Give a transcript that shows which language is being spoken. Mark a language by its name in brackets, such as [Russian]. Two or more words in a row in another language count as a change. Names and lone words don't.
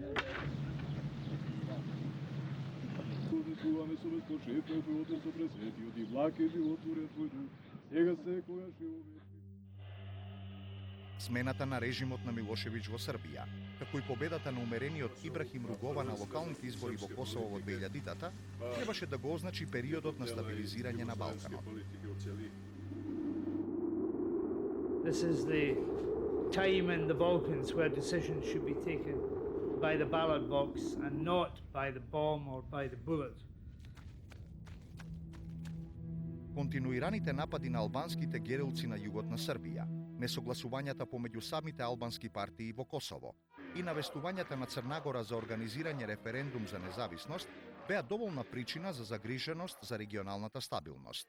[Macedonian] Чуваме со безпочетно живото со пресветиот и влаке животворен твој дух. Сега секогаш и увечи. Смената на режимот на Милошевиќ во Србија, како и победата на умерениот Ибрахим Ругова на локалните избори во Косово во 2000-та, требаше да го означи периодот на стабилизирање на Балканот. [English] This is the time in the Balkans where decisions should be taken by the ballot box and not by the bomb or by the bullet. [Macedonian] Континуираните напади на албанските герилци на југот на Србија, несогласувањата помеѓу самите албански партии во Косово и навестувањата на Црнагора за организирање референдум за независност беа доволна причина за загриженост за регионалната стабилност.